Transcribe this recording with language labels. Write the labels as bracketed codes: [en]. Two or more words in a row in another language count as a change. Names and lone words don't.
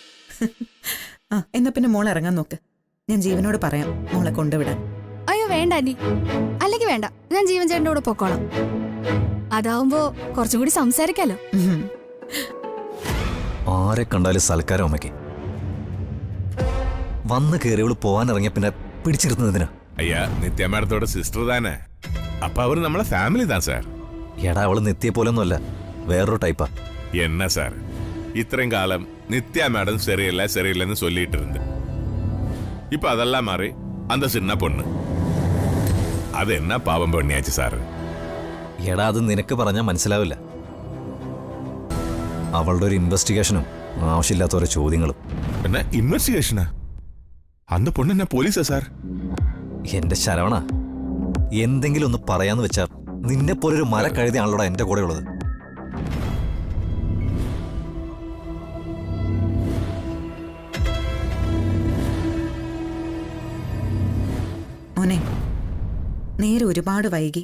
[ml] ആ, എന്നാ പിന്നെ മോൾ ഇറങ്ങാൻ നോക്ക്. ഞാൻ ജീവനോട് പറയാം മോളെ കൊണ്ടുവിടാൻ. അയ്യോ വേണ്ട ആന്റി, അല്ലെങ്കിൽ വേണ്ട, ഞാൻ ജീവൻ ചേട്ടൻ്റെ കൂടെ പൊക്കോളാം. അതാവുമ്പോ കുറച്ചും കൂടി സംസാരിക്കാലോ. ആരെ കണ്ടാലും സൽക്കാരം അമ്മയ്ക്ക്. വന്ന് കയറിയവള് പോവാൻ ഇറങ്ങിയ പിന്നെ പിടിച്ചിരുന്നതിനാ. [ta] ஐயா நித்யா மேடத்தோட சிஸ்டர் தானே? அப்ப அவர் நம்மள ஃபேமிலி தான் சார். [ml] എടാ, അവള് നിത്യ പോലൊന്നുമല്ല, വേറൊരു ടൈപ്പാ. [ta] என்ன சார், இத்தனையும் காலம் நித்யா மேடம் சரியில்லை சரியில்லைன்னு சொல்லிட்டு இருந்து, இப்ப அதெல்லாம் மாறி அந்த சின்ன பொண்ணு அது என்ன பாவம் பண்ணியாச்சு சார்? [ml] എടാ, അത് നിനക്ക് പറഞ്ഞാൽ മനസ്സിലാവില്ല. അവളുടെ ഒരു ഇൻവെസ്റ്റിഗേഷനും ആവശ്യമില്ലാത്ത ഓരോ ചോദ്യങ്ങളും. [ta] என்ன இன்வெஸ்டிகேஷனா? அந்த பொண்ணு என்ன போலீஸா சார்? [ml] എന്റെ ശരവണ, എന്തെങ്കിലും ഒന്ന് പറയാന്ന് വെച്ചാ നിന്നെ പോലൊരു മരക്കഴുതിയാണല്ലോടാ എന്റെ കൂടെ ഉള്ളത്. മോനെ, നേരെ ഒരുപാട് വൈകി.